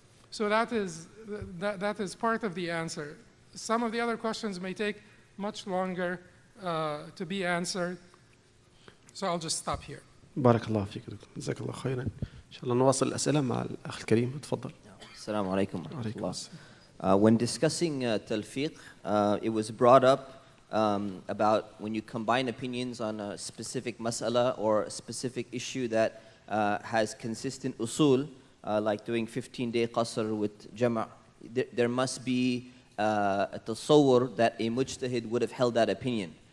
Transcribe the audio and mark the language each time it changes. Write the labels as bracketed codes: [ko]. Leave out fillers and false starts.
[en] So that is part of the answer. Some of the other questions may take much longer to be answered, so I'll just stop here. [ar] بارك الله فيك دكتور، جزاك الله خيرا. إن شاء الله نواصل الأسئلة مع الأخ الكريم، تفضل. السلام عليكم ورحمة الله. [en] When discussing talfiq, it was brought up about when you combine opinions on a specific mas'ala or a specific issue that has consistent usul, like doing 15-day qasr with jama', there must be a tasawwur that a mujtahid would have held that opinion.